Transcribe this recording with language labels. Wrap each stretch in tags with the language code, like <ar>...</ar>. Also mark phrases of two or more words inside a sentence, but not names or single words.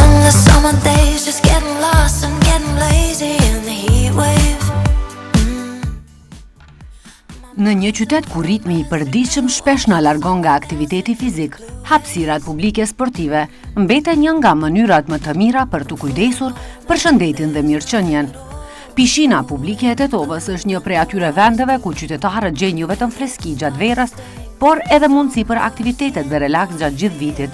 <en>the summer days, just getting lost and getting lazy in the heat wave.</en> <sq>Në një qytet ku ritmi I përditshëm shpesh na largon nga aktiviteti fizik, hapësirat publike sportive mbeten një nga mënyrat më të mira për të kujdesur për shëndetin dhe mirëqenien. Pishina publike e Tetovës është një prej atyre vendeve ku qytetarët gjejnë jo vetëm freski gjatë verës, por edhe mundësi për aktivitetet dhe relaks gjatë gjithë vitit.</sq>